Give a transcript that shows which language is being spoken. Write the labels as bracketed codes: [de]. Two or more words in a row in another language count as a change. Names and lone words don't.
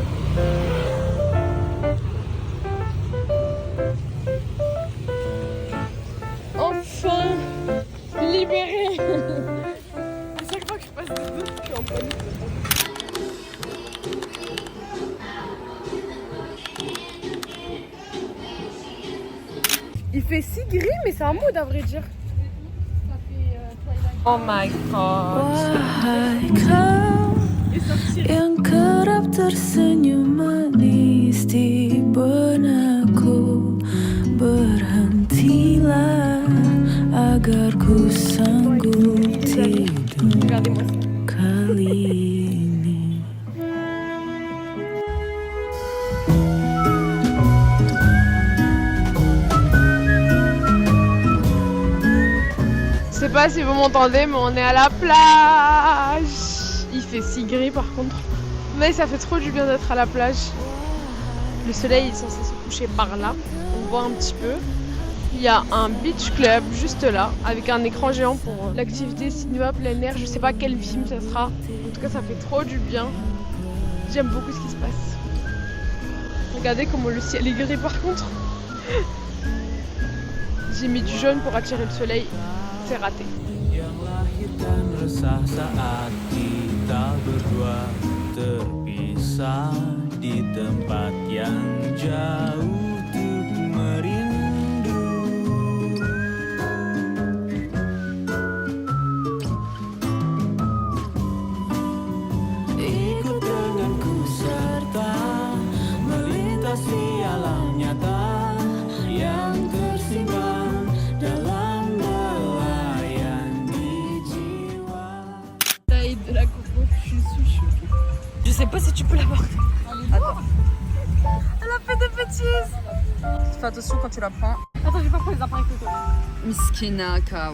[fr] Enfin libéré. À chaque fois que je passe des autres, je suis en panique. Il fait si gris, mais c'est un mood à vrai dire. [en] Oh my god. [id] Wahai kau yang kerap tersenyum manis di benakku, berhentilah agar ku sanggup tidur kali ini. [fr] Je sais pas si vous m'entendez, mais on est à la plage. Il fait si gris par contre. Mais ça fait trop du bien d'être à la plage. Le soleil est censé se coucher par là. On voit un petit peu. Il y a un [en] beach club [fr] juste là, avec un écran géant pour l'activité cinéma plein air. Je sais pas quel film ça sera. En tout cas, ça fait trop du bien. J'aime beaucoup ce qui se passe. Regardez comment le ciel est gris par contre. J'ai mis du jaune pour attirer le soleil. C'est raté. [id] Yang lahir dan resah saat kita berdua terpisah di tempat yang jauh untuk merindu. Ikut denganku serta melintasi alam nyata yang tersimpan dalam [fr] De la coco, je suis choquée. Je sais pas si tu peux la porter. Attends. Elle a fait des bêtises. Fais attention quand tu la prends. Attends, je vais pas prendre les appareils photo. Miskina Kao.